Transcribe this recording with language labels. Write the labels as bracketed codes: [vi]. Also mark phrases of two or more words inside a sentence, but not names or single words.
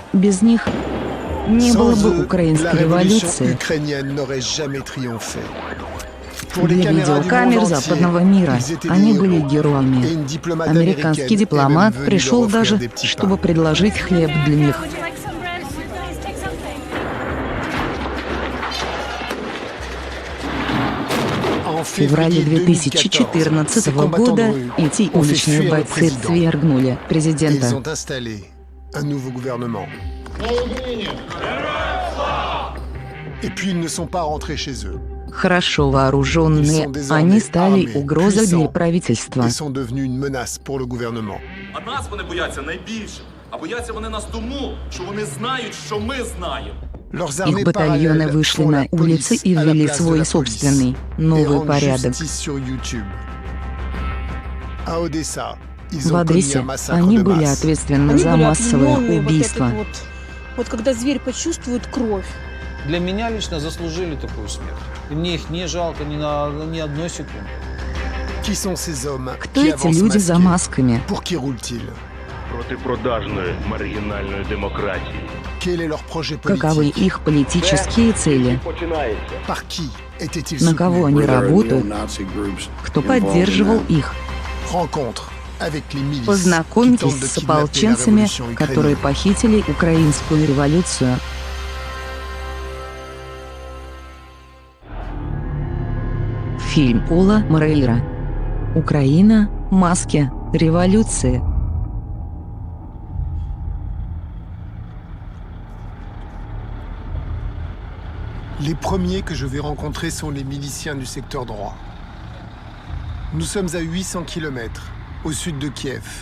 [ru] Без них не было [fr] Sans [ru] бы [fr] eux, [ru] украинской [fr] la révolution [ru] революции. [fr] ukrainienne n'aurait jamais triomphé. Pour les [ru] Для [fr] caméras du [ru] видеокамер [fr] monde [ru] западного [fr] entier, [ru] мира [fr] ils étaient [ru] они [fr] des [ru] были [fr] héros. Et [ru] героями. [fr] une diplomate [ru] Американский [fr] américaine est [ru] дипломат [fr] même venue [ru] пришел [fr] leur offrir [ru] даже, [fr] des petits [ru] чтобы [fr] pains. [ru] предложить хлеб для них. [en] Would you like some bread? Please take something. [fr] En [ru] В феврале 2014 [fr] ces combattants de [ru] года [fr] rue [ru] эти [fr] ont fait [ru] уличные [fr] fuir le [ru] бойцы [fr] président. [ru] свергнули [fr] Et ils [ru] президента. [fr] ont installé un nouveau gouvernement. Et puis ils ne sont pas rentrés chez eux. [ru] Хорошо [fr] Ils [ru] вооруженные, [fr] sont désormais [ru] они стали [fr] armés, [ru] угрозой для [fr] puissants [ru] правительства. [fr] et sont devenus une menace pour le gouvernement. [uk] А нас вони бояться найбільше. А бояться вони нас тому, що вони знають, що ми знаємо. [fr] Leurs [ru] Их [fr] armées [ru] батальоны [fr] parallèles [ru] вышли [fr] font [ru] на [fr] la [ru] улицы [fr] police [ru] и [fr] à la [ru] ввели [fr] place de [ru] свой [fr] la [ru] собственный [fr] police et [ru] новый [fr] rendent [ru] порядок. [fr] justice sur YouTube. À Odessa, ils [ru] В [fr] ont commis [ru] Одессе [fr] un massacre [ru] они [fr] de [ru] были [fr] masse. [ru] ответственны Они за были массовое опьянённые убийство. вот когда зверь почувствует кровь. Для меня лично заслужили такую смерть. И мне их не жалко ни одной секунды. [fr] Qui sont ces hommes [ru] Кто [fr] qui [ru] эти [fr] avancent [ru] люди за [fr] masqués? [ru] масками? [fr] Pour qui roulent-ils? [uk] Проти продажної маргінальної демократії. [fr] Quel est leur projet [ru] Каковы [fr] politique? [ru] их политические цели? [fr] Par qui étaient-ils [ru] На кого [fr] soutenus? [ru] они работают? Кто поддерживал их? [fr] Rencontre avec les milices qui tentent [ru] Познакомьтесь [fr] de [ru] с [fr] kidnapper la [ru] ополченцами, [fr] révolution [ru] которые [fr] ukrainienne. [ru] похитили украинскую революцию. Фильм Пола Морейра. Украина, маски, революции. [fr] Les premiers que je vais rencontrer sont les miliciens du secteur droit. Nous sommes à 800 km, au sud de Kiev.